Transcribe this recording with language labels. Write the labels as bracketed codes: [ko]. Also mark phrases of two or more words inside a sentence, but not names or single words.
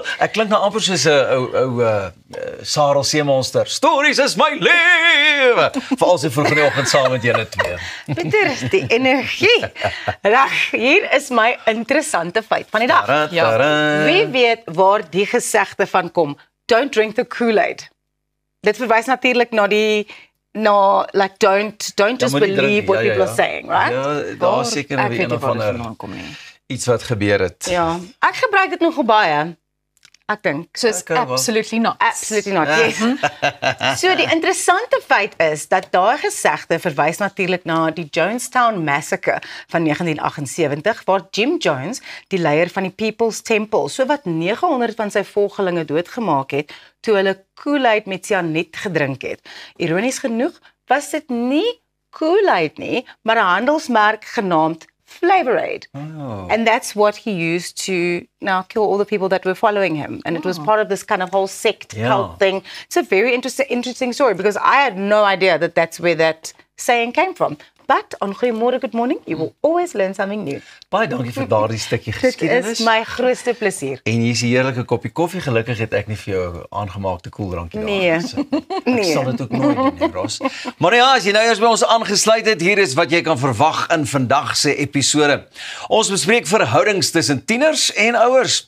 [af] Ek klink nou amper soos 'n ou Sarel Seemonster. Stories is my lewe. Veral so vroeg in die oggend saam met julle twee. Pieter, die energie. Reg, hier is my interessante feit van die dag. Wie weet waar die gesegde van kom? [en] Don't drink the Kool-Aid. [af] Dit verwys natuurlik na [en] like don't just believe what people are saying, right? [af] Ja, daar seker een of ander iets wat gebeur het. Ja, ek gebruik dit nogal baie. Ek dink. [en] So it's absolutely not. Absolutely not, yes. [af] So die interessante feit is dat daai gesegde verwys natuurlik na die Jonestown Massacre van 1978, waar Jim Jones, die leier van die People's Temple, so wat 900 van sy volgelinge doodgemaak het, toe hulle Kool-Aid met cyaniet gedrink het. Ironies genoeg was dit nie Kool-Aid nie, maar 'n handelsmerk genaamd Flavor-Aid. [en] And that's what he used to now kill all the people that were following him. And it was part of this kind of whole sect cult thing. It's a very interesting story because I had no idea that that's where that saying came from. But on Goeiemôre, Good Morning, you will always learn something new. [af] Baie dankie vir daardie stukkie geskiedenis. Dit is my grootste plesier. En hier's 'n heerlike koppie koffie. Gelukkig het ek nie vir jou aangemaakte koeldrankie daar. Nee. Ek sal dit ook nooit doen nie, Ros. Maar ja, as jy nou eers by ons aangesluit het, hier is wat jy kan verwag in vandag se episode. Ons bespreek verhoudings tussen tieners en ouers.